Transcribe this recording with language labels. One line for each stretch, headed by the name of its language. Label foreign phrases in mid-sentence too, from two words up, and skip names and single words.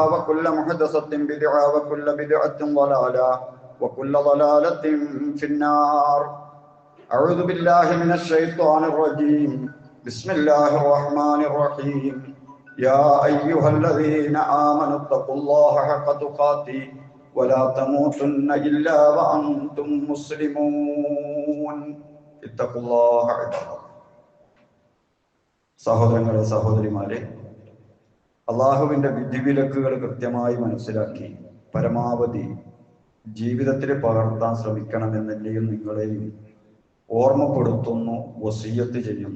Arabic: وكل محدثة بدعة وكل بدعة ضلالة وكل ضلالة في النار أعوذ بالله من الشيطان الرجيم بسم الله الرحمن الرحيم يا أيها الذين آمنوا اتقوا الله حق تقاته ولا تموتن إلا وأنتم مسلمون اتقوا الله عباد الله
Malayalam: സഹോദരങ്ങളെ സഹോദരിമാരെ, അള്ളാഹുവിൻ്റെ വിധിവിലക്കുകൾ കൃത്യമായി മനസ്സിലാക്കി പരമാവധി ജീവിതത്തിൽ പകർത്താൻ ശ്രമിക്കണമെന്നെന്നെയും നിങ്ങളെയും ഓർമ്മപ്പെടുത്തുന്നു, വസിയ്യത്ത് ചെയ്യുന്നു.